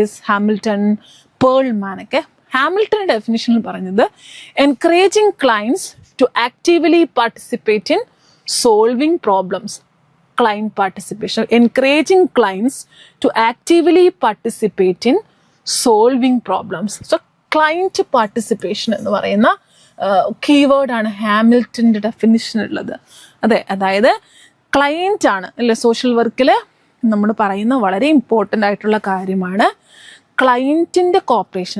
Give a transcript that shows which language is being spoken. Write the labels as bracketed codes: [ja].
[en] Hamilton, പേൾമാനൊക്കെ. Hamilton ഡെഫിനിഷനിൽ പറഞ്ഞത് encouraging clients to actively participate in solving problems. Client participation, encouraging clients to actively participate in solving problems. [ml] So client participation എന്ന് പറയുന്ന കീവേഡാണ് ഹാമിൽട്ടൻ്റെ definition ഉള്ളത്. അതായത് client ആണ് അല്ലെ social വർക്കിൽ നമ്മൾ പറയുന്ന വളരെ ഇമ്പോർട്ടൻ്റ് ആയിട്ടുള്ള കാര്യമാണ് ക്ലയൻറ്റിൻ്റെ കോപ്പറേഷൻ.